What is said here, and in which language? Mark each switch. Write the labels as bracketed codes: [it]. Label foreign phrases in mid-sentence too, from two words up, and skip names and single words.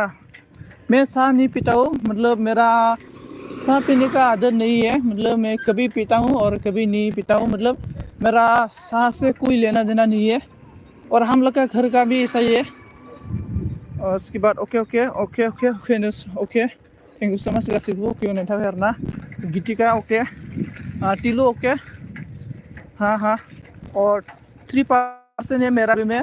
[hi] मैं चाय नहीं पीता हूँ मतलब मेरा चाय पीने का आदत नहीं है मतलब मैं कभी पीता हूँ और कभी नहीं पीता हूँ मतलब मेरा चाय से कोई लेना देना नहीं है और हम लोग का घर का भी ऐसा ही है। और उसके बाद ओके [en] thank you so much [brx] गासिबो ओके होनायनि थाखाय आरोना गितिका ओके टिलू ओके [hi] हाँ और 3% है मेरा एल्बम में।